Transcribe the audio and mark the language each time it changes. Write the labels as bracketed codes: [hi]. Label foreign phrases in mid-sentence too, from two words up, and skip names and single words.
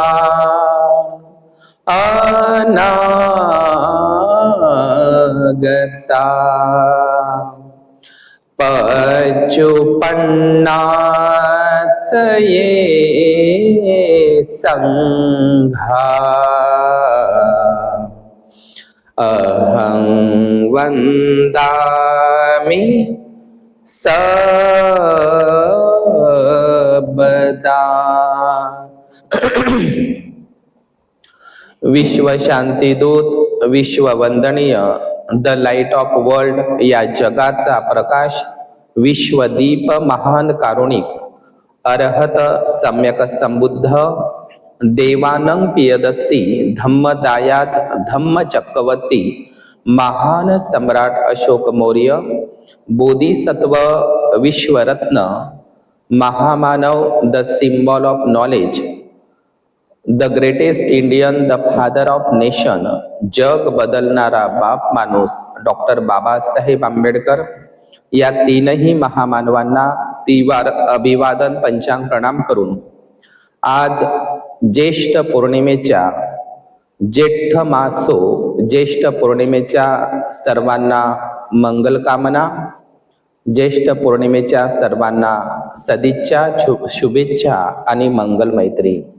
[pi] अनागता पचुपन्नाच ये संघा अहं वन्दामि सर्वदा। [mr] विश्व शांतीदूत, विश्व वंदनीय, [en] the light of world [mr] या जगाचा प्रकाश, विश्वदीप, महान कारुणिक, अरहत सम्यक संबुद्ध, देवानंग पियदसी, धम्मदायात धम्मचक्रवर्ती, महान सम्राट अशोक मौर्य, बोधिसत्व, विश्वरत्न, महामानव, [en] the symbol of knowledge, the greatest Indian, the father of nation, [mr] जग बदलणारा बाप माणूस डॉक्टर बाबासाहेब आंबेडकर या तीनही महामानवांना तीवार अभिवादन पंचांग प्रणाम करून आज ज्येष्ठ पौर्णिमेच्या ज्येष्ठ मासो ज्येष्ठ पौर्णिमेच्या सर्वांना मंगल कामना, ज्येष्ठ पौर्णिमेच्या सर्वांना सदिच्छा, शुभेच्छा आणि मंगल मैत्री।